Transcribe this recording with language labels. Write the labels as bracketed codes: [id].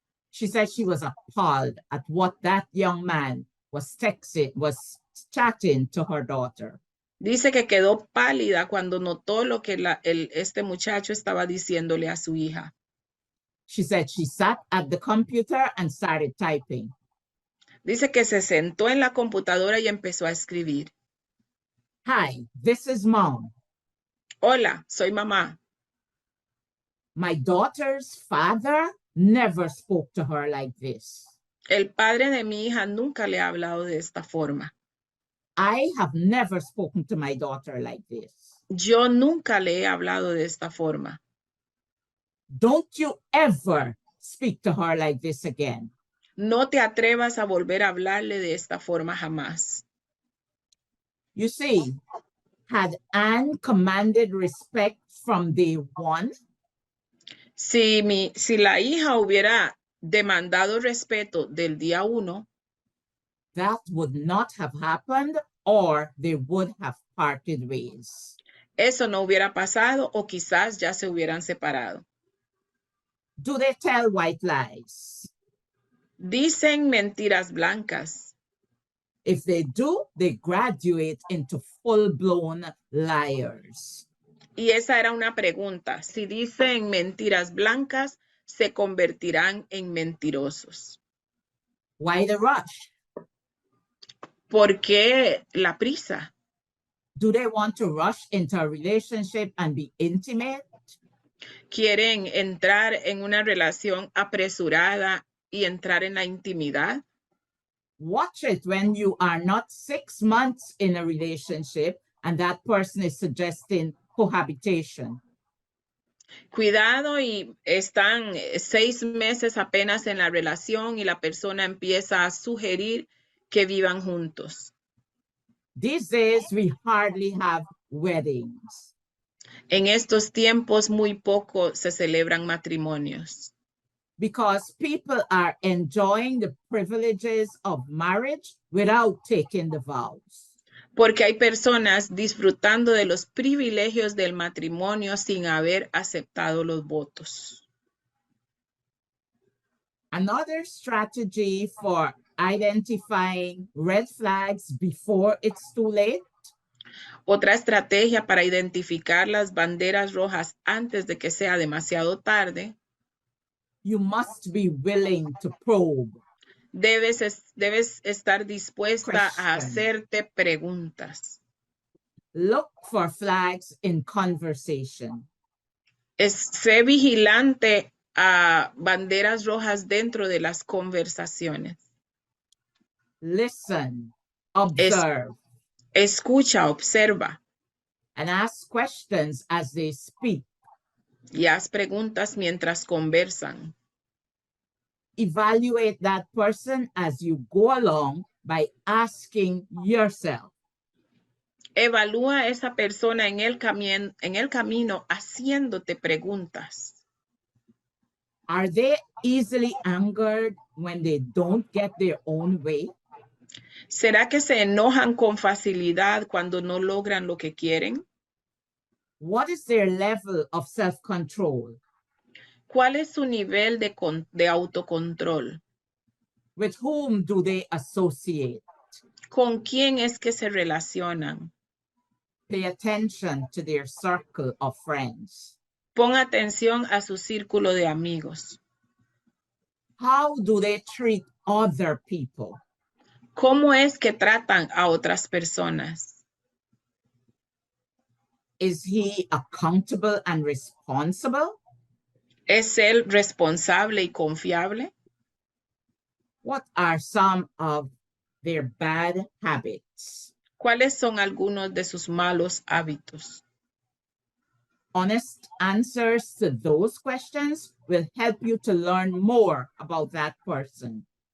[en] She said she was appalled at what that young man was chatting to her daughter. [es] Dice que quedó pálida cuando notó lo que este muchacho estaba diciéndole a su hija. [en] She said she sat at the computer and started typing. [es] Dice que se sentó en la computadora y empezó a escribir. [en] Hi, this is Mom. [es] Hola, soy mamá. [en] My daughter's father never spoke to her like this. [es] El padre de mi hija nunca le ha hablado de esta forma. [en] I have never spoken to my daughter like this. [es] Yo nunca le he hablado de esta forma. [en] Don't you ever speak to her like this again. [es] No te atrevas a volver a hablarle de esta forma jamás. [en] You see, had Anne commanded respect from day one, [es] Si la hija hubiera demandado respeto del día 1, [en] that would not have happened, or they would have parted ways. [es] eso no hubiera pasado o quizás ya se hubieran separado. [en] Do they tell white lies? [es] Dicen mentiras blancas. [en] If they do, they graduate into full-blown liars. [es] Y esa era una pregunta. Si dicen mentiras blancas, se convertirán en mentirosos. [en] Why the rush? [es] ¿Por qué la prisa? [en] Do they want to rush into a relationship and be intimate? [es] ¿Quieren entrar en una relación apresurada y entrar en la intimidad? [en] Watch it when you are not 6 months in a relationship and that person is suggesting cohabitation. [es] Cuidado, y están 6 meses apenas en la relación y la persona empieza a sugerir que vivan juntos. [en] These days, we hardly have weddings. [es] En estos tiempos muy poco se celebran matrimonios. [en] Because people are enjoying the privileges of marriage without taking the vows. [es] Porque hay personas disfrutando de los privilegios del matrimonio sin haber aceptado los votos. [en] Another strategy for identifying red flags before it's too late. [es] Otra estrategia para identificar las banderas rojas antes de que sea demasiado tarde. [en] You must be willing to probe. [es] Debes estar dispuesta a [en] Question. [es] hacerte preguntas. [en] Look for flags in conversation. [es] Sé vigilante a banderas rojas dentro de las conversaciones. [en] Listen, observe, [es] Escucha, observa [en] and ask questions as they speak. [es] y haz preguntas mientras conversan. [en] Evaluate that person as you go along by asking yourself, [es] Evalúa a esa persona en el camino haciéndote preguntas. [en] are they easily angered when they don't get their own way? [es] ¿Será que se enojan con facilidad cuando no logran lo que quieren? [en] What is their level of self-control? [es] ¿Cuál es su nivel de autocontrol? [en] With whom do they associate? [es] ¿Con quién es que se relacionan? [en] Pay attention to their circle of friends. [es] Pon atención a su círculo de amigos. [en] How do they treat other people? [es] ¿Cómo es que tratan a otras personas? [en] Is he accountable and responsible? [es] ¿Es él responsable y confiable? [en] What are some of their bad habits? [es] ¿Cuáles son algunos de sus malos hábitos? [en] Honest answers to those questions will help you to learn more about that person.